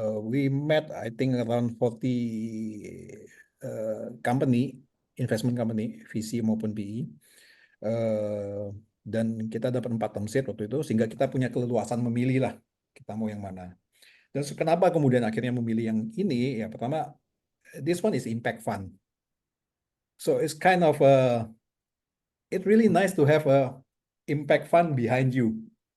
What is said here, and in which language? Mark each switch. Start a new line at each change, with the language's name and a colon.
English: We met, I think, around 40 company, investment company, VC
Indonesian: maupun
English: PE.
Indonesian: Dan kita dapat 4 term sheet waktu itu, sehingga kita punya keleluasan memilih lah, kita mau yang mana. Dan kenapa kemudian akhirnya memilih yang ini? Ya, pertama,
English: this one is impact fund. So it's kind of it really nice to have a impact fund behind you.